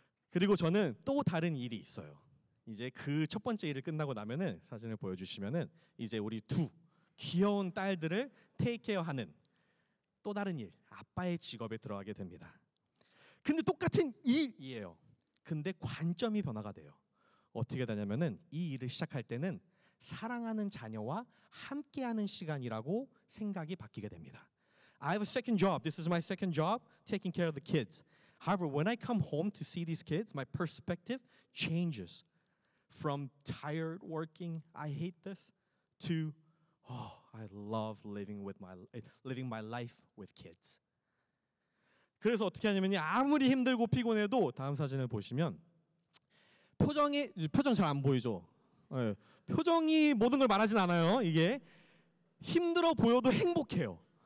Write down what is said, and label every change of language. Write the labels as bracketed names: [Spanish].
[Korean] 그리고 저는 또 다른 일이 있어요. 이제 그 첫 번째 일을 끝나고 나면은 사진을 보여주시면은 이제 우리 두 귀여운 딸들을 테이크케어하는 또 다른 일, 아빠의 직업에 들어가게 됩니다. 근데 똑같은 일이에요. 근데 관점이 변화가 돼요. 어떻게 되냐면은 이 일을 시작할 때는 사랑하는 자녀와 함께하는 시간이라고 생각이 바뀌게 됩니다. [English] I have a second job. This is my second job, taking care of the kids. However, when I come home to see these kids, my perspective changes from tired working, I hate this, to I love living my life with kids. [Korean] 그래서 어떻게 하냐면요, 아무리 힘들고 피곤해도 다음 사진을 보시면 표정 잘 안 보이죠? 네, 표정이 모든 걸 말하진 않아요. 이게 힘들어 보여도 행복해요.